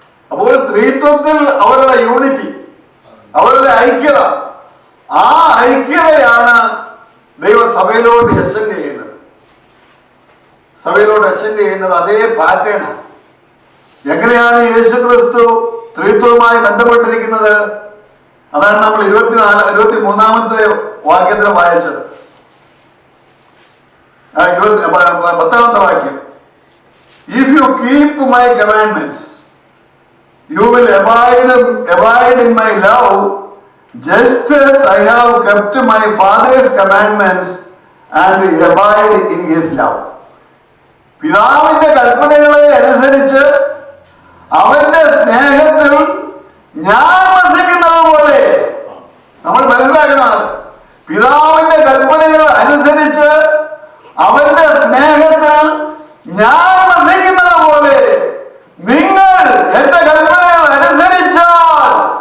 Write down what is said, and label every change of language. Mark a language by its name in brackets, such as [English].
[Malayalam] അപ്പോൾ ത്രിത്വത്തിൽ അവരുടെ യൂണിറ്റി, അവരുടെ ഐക്യത, ആ ഐക്യതയാണ് ദൈവസഭയിലോട്ട് എസെൻഡ് ചെയ്യുന്നത്. സഭയിലോട്ട് എസെൻഡ് ചെയ്യുന്നത് അതേ പാറ്റേൺ. എങ്ങനെയാണ് യേശുക്രിസ്തു ത്രിത്വവുമായി ബന്ധപ്പെട്ടിരിക്കുന്നത്? അതാണ് നമ്മൾ 23-ാമത്തെ വാക്യത്തിൽ വായിച്ചത്. 10-ാമത്തെ വാക്യം, [English] If you keep my commandments you will abide in my love, just as I have kept my Father's commandments and abide in his love. [Malayalam] പിതാവിന്റെ കൽപ്പനകളെ അനുസരിച്ച് അവന്റെ സ്നേഹത്തിൽ ഞാൻ വസിക്കുന്നത് പോലെ, നമ്മൾ മനസ്സിലാക്കണം, പിതാവിന്റെ കൽപ്പനകൾ അനുസരിച്ച് അവന്റെ സ്നേഹത്തിൽ ഞാൻ വസിക്കുന്നത് പോലെ നിങ്ങൾ എന്റെ കൽപ്പനകൾ അനുസരിച്ചാൽ,